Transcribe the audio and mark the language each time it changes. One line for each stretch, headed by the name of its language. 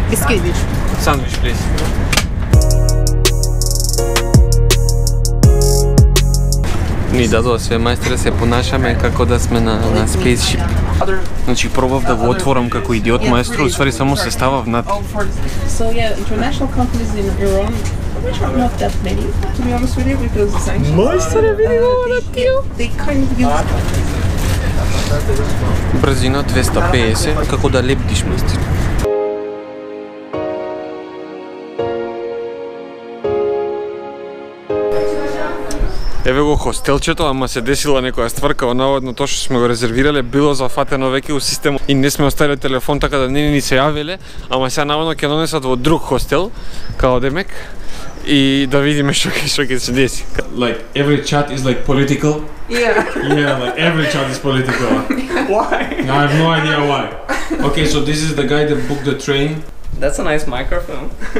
English: Biscuit. Sandwich, please.
Macedonian: Ни дадоа све мајстри, се понашаме како да сме на spaceship. Значи пробав да го отворам како идиот маестро, усвари само се става внатре.
English: So yeah, international companies in Iran, not that many, to be honest with you, because the sanctions.
Macedonian: Мајстре, види го на тио.
English: They kind of use.
Macedonian: Брзина 250, како да лептиш, мајстре. Еве го хостелчето, ама се десила некоја стварка, наводно тоа што сме го резервирале било зафатено веќе у системот и не сме оставиле телефон, така да не ни се јавиле, ама сега наводно ќе донесат во друг хостел, као демек, и да видиме што ќе се деси.
English: Like every chat is like political. Yeah. Yeah, like every chat is political. Why? I have no idea why. Okay, so this is the guy that booked the train. That's a nice microphone.